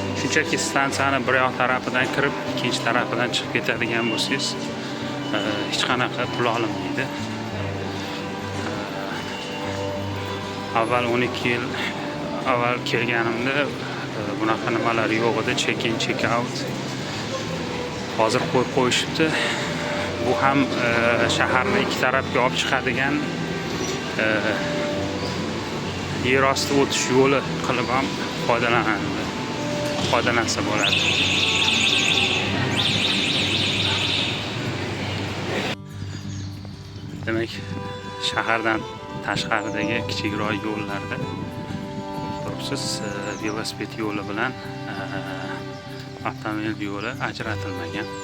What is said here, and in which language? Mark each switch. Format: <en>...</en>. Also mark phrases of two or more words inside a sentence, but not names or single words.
<uz>shunchaki stansiyani bir yoq tarafidan kirib ikkinchi tarafidan chiqib ketadigan bo'lsangiz hech qanaqa pul olinmaydi. Avval 12 yil avval kelganimda bunaqa nimalar yo'q edi,</uz> <en>check-in, check-out.</en> <uz>Hozir qo'yib qo'yishibdi. Bu ham shaharni ikki tarafga olib chiqadigan yer osti o'tish yo'li qilib ham foydalansa bo'ladi. Demak, shahardan tashqaridagi kichikroq yo'llarda turibsiz, velosiped yo'li bilan avtomobil yo'li ajratilmagan.</uz>